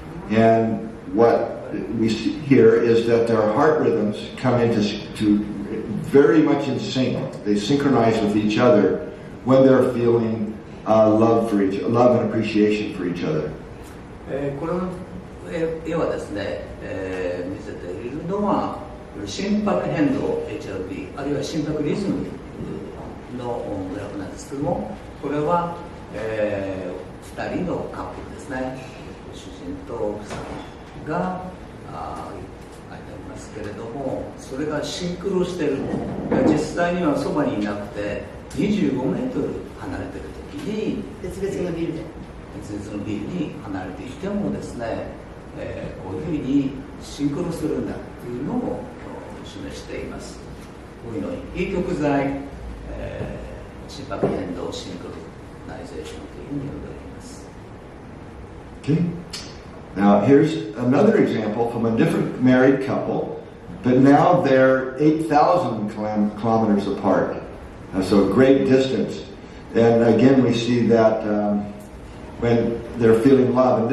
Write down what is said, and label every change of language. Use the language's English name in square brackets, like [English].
[English] And what we see here is that their heart rhythms come into very much in sync. They synchronize with each other when they're feeling love and appreciation for each other. [Japanese] この絵はですね、見せているのは心拍変動 HRV あるいは心拍リズムのグラフなんですけども、これは、2人のカップルですね、主人と奥さんが書いてありますけれども、それがシンクロしている。実際にはそばにいなくて25メートル離れているときに別々のビルでに離れていてもですね、こういうふうにシンクロするんだというのを示しています。こういうのに非極材、心拍変動シンクロナイゼーションというふうに呼んでおります。 [English] Okay. Now here's another example from a different married couple, but now they're 8,000 kilometers apart, so a great distance. And again, we see that when they're feeling love.